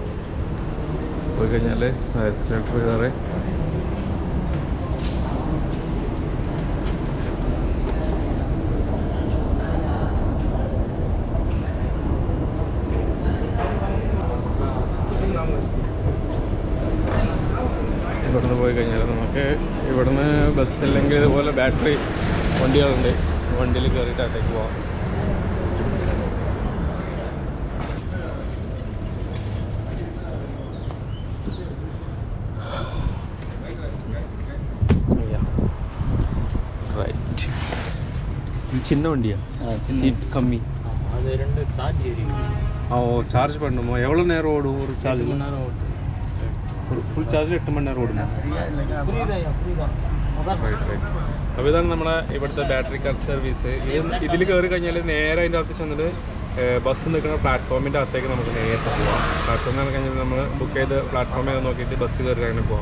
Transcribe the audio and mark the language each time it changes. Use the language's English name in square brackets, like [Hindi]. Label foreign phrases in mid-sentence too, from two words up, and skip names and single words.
[Malayalam] പോയി കഴിഞ്ഞാൽ എസ്കലേറ്റർ കയറി ഇവിടുന്ന് പോയി കഴിഞ്ഞാൽ നമുക്ക് ഇവിടുന്ന് ബസ്സില്ലെങ്കിൽ ഇതുപോലെ ബാറ്ററി വണ്ടികളുണ്ട്, വണ്ടിയിൽ കയറിയിട്ട് അകത്തേക്ക് പോകാം. റൈറ്റ്, [Tamil] சின்ன வண்டியா? சீட் கம்மி. அது ரெண்டு சார்ஜ் ஏறிடுது. சார்ஜ் பண்ணணுமா? எவ்வளோ நேரம் ஓடும் ஒரு சார்ஜ்? 8 மணி நேரம் ஓடும். [Malayalam] ഒരു ഫുൾ ചാർജിൽ 8 മണി നേരം ഓടുന്നു. അപ്പോൾ ഇതാണ് നമ്മുടെ ഇവിടുത്തെ ബാറ്ററി കാർ സർവീസ്. ഇതിൽ കയറി കഴിഞ്ഞാൽ നേരെ അതിൻ്റെ അകത്ത് ചെന്നിട്ട് ബസ് നിൽക്കുന്ന പ്ലാറ്റ്ഫോമിൻ്റെ അകത്തേക്ക് നമുക്ക് നേരത്തെ പോകാം. പ്ലാറ്റ്ഫോമിൽ നിന്ന് കഴിഞ്ഞാൽ നമ്മൾ ബുക്ക് ചെയ്ത് പ്ലാറ്റ്ഫോമിൽ നോക്കിയിട്ട് ബസ് കയറി അങ്ങനെ പോകാം.